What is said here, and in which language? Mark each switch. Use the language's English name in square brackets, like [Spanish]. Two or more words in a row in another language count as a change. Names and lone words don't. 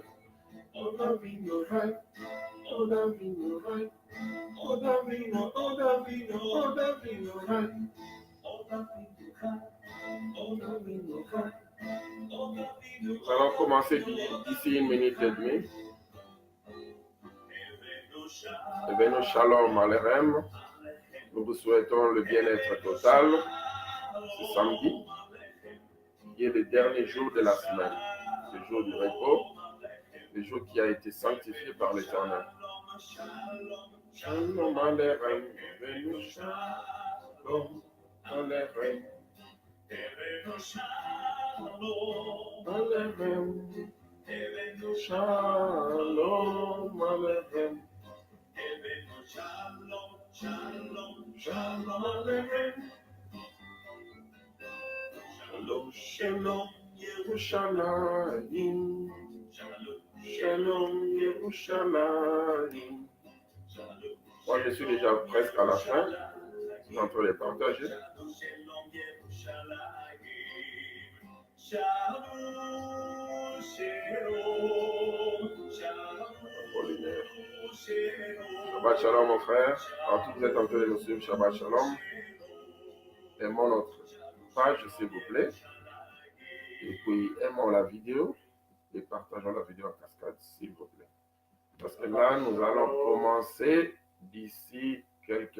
[French] Odavino right, Odavino right, Odavino, Odavino, Odavino right, Odavino right, Odavino right. Nous allons commencer d'ici 1 minute et demie. [Hebrew] הבאנו שלום עליכם. [French] Nous vous souhaitons le bien-être total ce samedi, qui est le dernier jour de la semaine, le jour du repos, le jour qui a été sanctifié par l'Éternel. [Hebrew] שלום עליכם, הבאנו שלום עליכם. הבאנו שלום עליכם, הבאנו שלום עליכם, הבאנו שלום, שלום, שלום עליכם. שלום, שלום, ירושלים. שלום, ירושלים. [French] Moi, je suis déjà presque à la fin. Je suis en train de partager. [Hebrew] שלום, שלום, שלום. שבת שלום, [French] mon frère. Alors, tous vous êtes en train de nous suivre, [Hebrew] שבת שלום. [French] Aimons notre page, s'il vous plaît. Et puis, aimons la vidéo et partageons la vidéo en cascade, s'il vous plaît. Parce que là, nous allons commencer d'ici quelques...